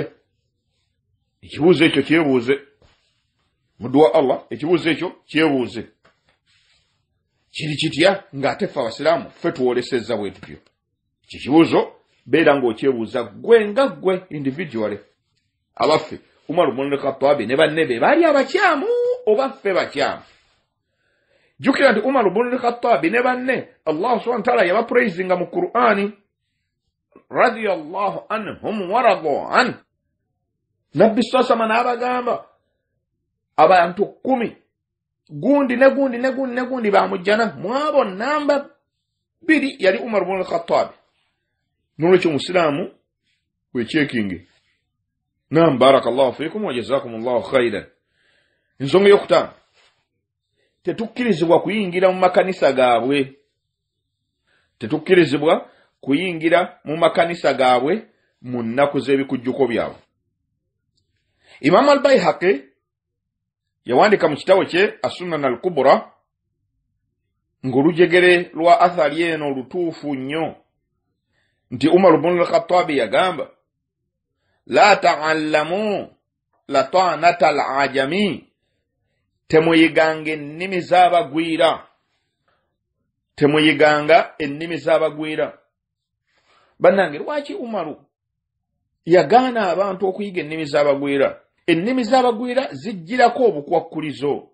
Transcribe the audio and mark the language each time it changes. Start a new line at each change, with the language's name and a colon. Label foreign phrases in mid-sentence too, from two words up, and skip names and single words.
Ganda: Ekibuuzo ekyo kyebuuze muduwa Allah, ekibuuzo ekyo kyebuuze. Kiri kitya ng'ate ffe abasiraamu ffe tuwolesezza bwe tutyo? Kikibuuzo beera ng'okyebuuza gwe nga gwe individually. Abaffe Umar ibn al-Khattab ne banne be baali abakyamu oba ffe bakyamu? Jukira nti Umar ibn al-Khattab ne banne
Arabic: الله سبحانه وتعالى
Ganda: yabapraisinga mu Qur'ani
Arabic: رضي الله عنهم ورضوا عنه.
Ganda: Nabbi sasama n'abagamba abantu 10 gundi bamujjana mwabo namba 2 yali Umar ibn al-Khattab. Nolwekyo musiraamu wechekingi.
Arabic: نعم، بارك الله فيكم وجزاكم الله خيرا.
Ganda: Ensonga y'okutaano, tetukkirizibwa kuyingira mu makanisa gaabwe. Tetukkirizibwa kuyingira mu makanisa gaabwe mu nnaku z'ebikujjuko byabwe. Imam al-Bayhaqi yawandika mu kitabo kye As-Sunan al-Kubra ng'olujegere lwa athari eno lutuufu nnyo nti Umar ibn al-Khattab yagamba
Arabic: لا تعلموا لا رطانة الأعاجم,
Ganda: temuyiganga ennimi z'abagwira. Temuyiganga ennimi z'abagwira. Bannange, lwaki Umaru yagaana abantu okuyiga ennimi z'abagwira? Ennimi z'abagwira zijjirako obukwakkulizo.